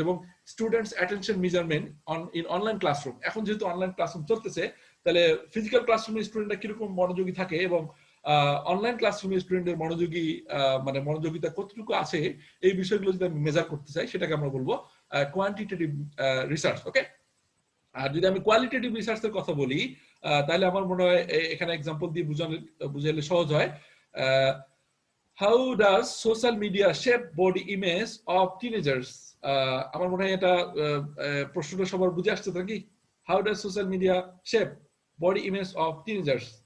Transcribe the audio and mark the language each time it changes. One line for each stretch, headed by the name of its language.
Bangla: এবং
English: students attention measurement in online classroom,
Bangla: এখন যেহেতু অনলাইন ক্লাসরুম চলতেছে, তাহলে ফিজিক্যাল ক্লাসরুমে স্টুডেন্টরা কিরকম মনোযোগী থাকে এবং অনলাইন ক্লাসরুমে স্টুডেন্টের মানে মনোযোগিতা কতটুকু আছে, এই বিষয়গুলো যদি আমি মেজার করতে চাই, সেটাকে আমরা বলবো কোয়ান্টিটেটিভ রিসার্চ। ওকে, আর যদি আমি কোয়ালিটেটিভ রিসার্চের কথা বলি, তাহলে আমার মনে হয় এখানে এক্সাম্পল দিয়ে বুঝাইলে সহজ হয়।
English: How does social media shape body image of teenagers?
Bangla: আমার মনে হয় এটা প্রশ্নটা সবার বুঝে আসছে নাকি?
English: How does social media shape body image of teenagers?